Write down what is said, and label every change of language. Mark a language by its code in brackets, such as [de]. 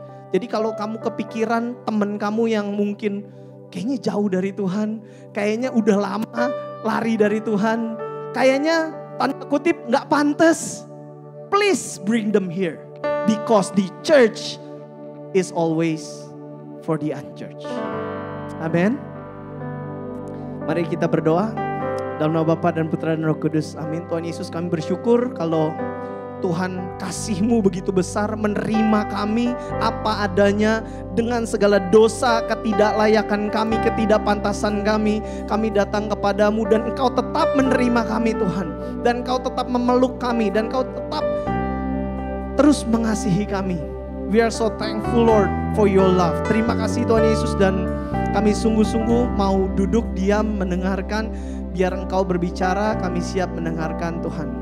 [id] Jadi kalau kamu kepikiran teman kamu yang mungkin kayaknya jauh dari Tuhan, kayaknya udah lama lari dari Tuhan, kayaknya tanda kutip gak pantas, [en] please bring them here. Because the church is always for the unchurched. [id] Amin. Mari kita berdoa. Dalam nama Bapa dan Putra dan Roh Kudus. Amin. Tuhan Yesus, kami bersyukur kalau Tuhan kasih-Mu begitu besar menerima kami apa adanya dengan segala dosa, ketidaklayakan kami, ketidakpantasan kami. Kami datang kepadamu dan Engkau tetap menerima kami Tuhan. Dan Engkau tetap memeluk kami dan Engkau tetap terus mengasihi kami. [en] We are so thankful Lord for your love. [id] Terima kasih Tuhan Yesus dan kami sungguh-sungguh mau duduk diam mendengarkan. Biar Engkau berbicara, kami siap mendengarkan Tuhan.